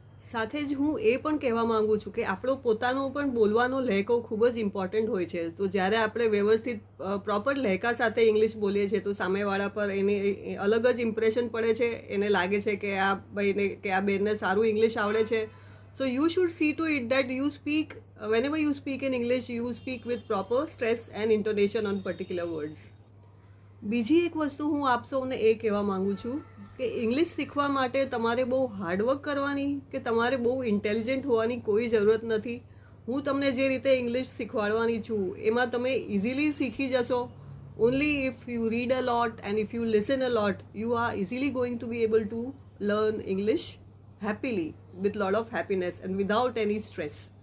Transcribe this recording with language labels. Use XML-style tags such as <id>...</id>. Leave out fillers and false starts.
<gu>સાથે જ હું એ પણ કહેવા માંગુ છું કે આપણો પોતાનો પણ બોલવાનો લહેકો ખૂબ જ ઇમ્પોર્ટન્ટ હોય છે. તો જ્યારે આપણે વ્યવસ્થિત પ્રોપર લહેકા સાથે ઇંગ્લિશ બોલીએ છીએ તો સામેવાળા પર એને અલગ જ ઇમ્પ્રેશન પડે છે. એને લાગે છે કે આ ભાઈને કે આ બેનને સારું ઇંગ્લિશ આવડે છે.</gu> <en>So you should see to it that you speak, whenever you speak in English, you speak with proper stress and intonation on particular words.</en> <gu>બીજી એક વસ્તુ હું આપ સૌને એ કહેવા માંગુ છું કે ઇંગ્લિશ શીખવા માટે તમારે બહુ હાર્ડવર્ક કરવાની કે તમારે બહુ ઇન્ટેલિજન્ટ હોવાની કોઈ જરૂરત નથી. હું તમને જે રીતે ઇંગ્લિશ શીખવાડવાની છું એમાં તમે ઇઝીલી શીખી જશો.</gu> <en>Only if you read a lot and if you listen a lot, you are easily going to be able to learn English happily, with lot of happiness and without any stress.</en>